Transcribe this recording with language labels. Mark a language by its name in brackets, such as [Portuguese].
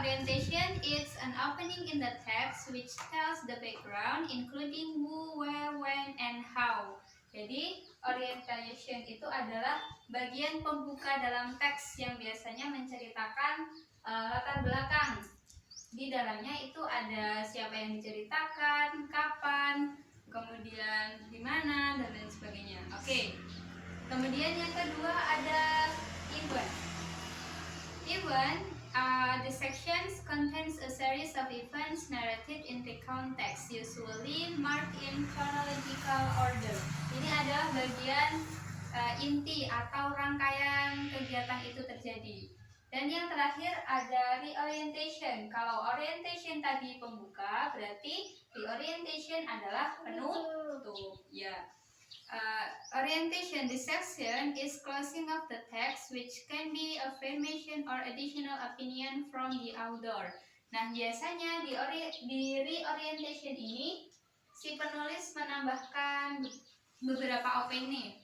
[English] Orientation is an opening in the text which tells the background including who, where, when, and how. [Indonesian] Jadi orientation itu adalah bagian pembuka dalam teks yang biasanya menceritakan latar belakang. Di dalamnya itu ada siapa yang diceritakan, kapan, kemudian di mana, dan lain sebagainya. Oke. Kemudian yang kedua ada event. [English] Event, the sections contains a series of events narrated in recount text, usually marked in chronological order. [Indonesian] Ini adalah bagian inti atau rangkaian kegiatan itu terjadi. Dan yang terakhir ada reorientation. Kalau orientation tadi pembuka, berarti reorientation adalah penutup. Ya. [English] Orientation, this section is closing of the text, which can be affirmation or additional opinion from the author. [Indonesian] Nah, biasanya di reorientation ini si penulis menambahkan beberapa opini.